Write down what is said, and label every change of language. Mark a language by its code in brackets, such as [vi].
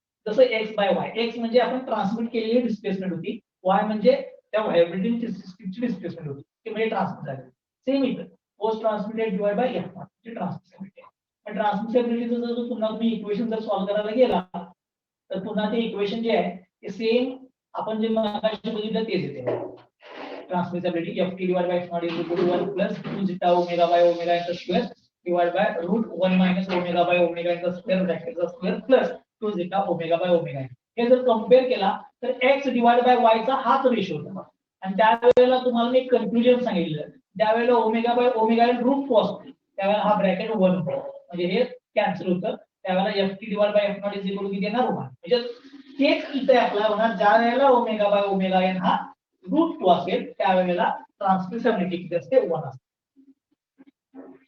[mr] जसं x bye y, x म्हणजे आपण ट्रान्समिट केलेली डिस्प्लेसमेंट होती, y म्हणजे त्या व्हायब्रेटिंग सिस्टीमची डिस्प्लेसमेंट होती ते म्हणजे ट्रान्समिट झाले. सेम इथं force transmitted divide by f म्हणजे ट्रान्समिसिबिलिटी. पण ट्रान्समिसिबिलिटीचं जर पुन्हा तुम्ही इक्वेशन जर सॉल्व्ह करायला गेला तर पुन्हा ते इक्वेशन जे आहे ते सेम आपण जे मगाशी बघितलं तेच येते. [en] Transmissibility Ft divide by f0 is equal to 1 plus 2 zeta omega by omega in the square divide by √1 minus omega by omega in the square ब्रॅकेटचा square plus 2 zeta omega by omega. [mr] हे जर compare केला तर x divide by y चा हाच ratio होता आणि त्यावेळेला तुम्हाला मी कन्क्लुजन सांगितलं त्यावेळेला ओमेगा बाय ओमेगा इन √2 असतो त्यावेळेला हा ब्रॅकेट 1 होतो म्हणजे हे कॅन्सल होतं. त्यावेळेला [en] Ft divide by f0 is equal to [mr] किती येणार 1 म्हणजे तेच इथे अप्लाय होणार ज्या वेळेला ओमेगा बाय ओमेगा n हा √2 असेल त्यावेळेला ट्रान्समिसिबिलिटी किती असते 1 असते.